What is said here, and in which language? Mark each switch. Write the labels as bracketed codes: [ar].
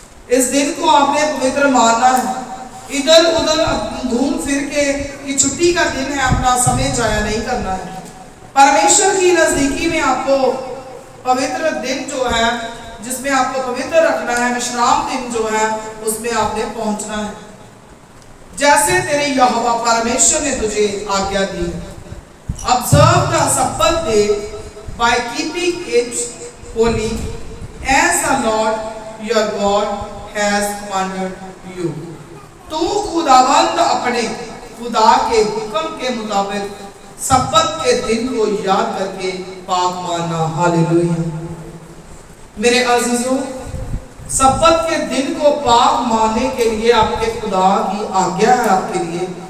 [hi] इस दिन को आपने पवित्र मानना है। इधर उधर घूम फिर के कि छुट्टी का दिन है, अपना समय जाया नहीं करना है। परमेश्वर की नजदीकी में आपको पवित्र दिन जो है, जिसमें आपको पवित्र रखना है, विश्राम दिन जो है, उसमें आपने पहुंचना है, जैसे तेरे यहोवा परमेश्वर ने तुझे आज्ञा दी है। [en] Observe the Sabbath day by keeping it holy, as the Lord your God has commanded you. [hi] तू खुदावंद अपने खुदा के हुक्म के मुताबिक सब्बत के दिन को याद करके पाक मानना। हालेलुया। मेरे अजीजों, सब्बत के दिन को पाक मानने के लिए आपके खुदा की आज्ञा है आपके लिए।